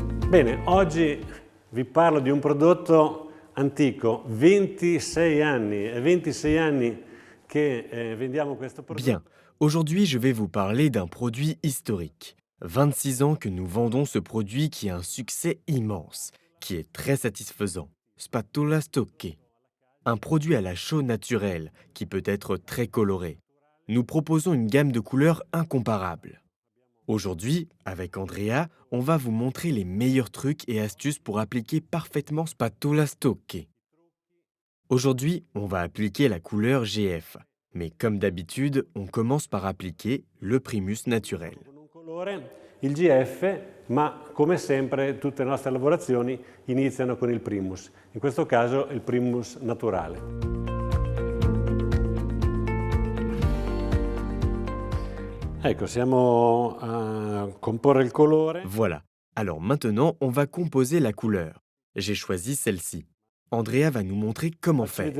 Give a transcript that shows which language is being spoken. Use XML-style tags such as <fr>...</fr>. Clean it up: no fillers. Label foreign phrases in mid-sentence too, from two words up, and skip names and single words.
<it>Bene, oggi vi parlo di un prodotto antico, 26 anni, è 26 anni che vendiamo questo prodotto.</it> <fr>Bien, aujourd'hui je vais vous parler d'un produit historique. 26 ans que nous vendons ce produit qui a un succès immense, qui est très satisfaisant. Spatola Stocchi. Un produit à la chaux naturelle qui peut être très coloré. Nous proposons une gamme de couleurs incomparable. Aujourd'hui, avec Andrea, on va vous montrer les meilleurs trucs et astuces pour appliquer parfaitement Spatola Stocchi. Aujourd'hui, on va appliquer la couleur GF. Mais comme d'habitude, on commence par appliquer le primus naturel.</fr> <it>Con un colore, il GF, ma come sempre tutte le nostre lavorazioni iniziano con il primus, in questo caso il primus naturale. Ecco, siamo a comporre il colore.</it> <fr>Voilà. Alors maintenant, on va composer la couleur. J'ai choisi celle-ci. Andrea va nous montrer comment Facci faire.</fr>